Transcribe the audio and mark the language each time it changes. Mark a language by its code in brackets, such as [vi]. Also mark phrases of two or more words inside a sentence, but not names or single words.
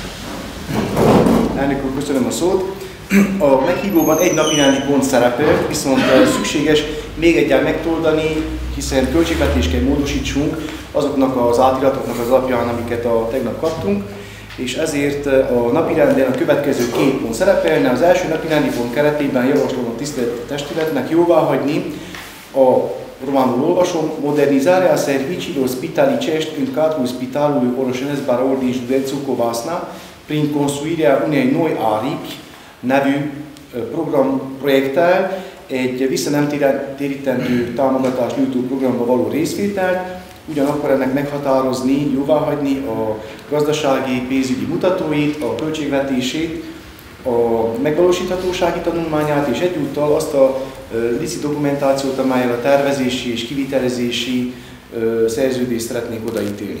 [hu] Elnök úr, köszönöm a szót. A meghívóban egy napirendi pont szerepel, viszont szükséges még egyel megtoldani, hiszen költségvetést kell módosítsunk azoknak az átiratoknak az alapján, amiket tegnap kaptunk, és ezért a napirenden a következő 2 pont szerepelne. Az első napirendi pont keretében javaslom a tisztelt testületnek jóváhagyni a románul olvasom, [ro] modernizarea serviciilor spitalicești în cadrul Spitalului Orășenesc Baraur din județul Covasna prin construirea unei noi [hu] aripi nevű programprojekttel egy visszanemtérítendő támogatást nyújtó programba való részvételt, ugyanakkor ennek meghatározni, jóváhagyni a gazdasági, pénzügyi mutatóit, a költségvetését, a megvalósíthatósági tanulmányát és egyúttal azt a LICI dokumentációt, amellyel a tervezési és kivitelezési szerződést szeretnék odaítélni.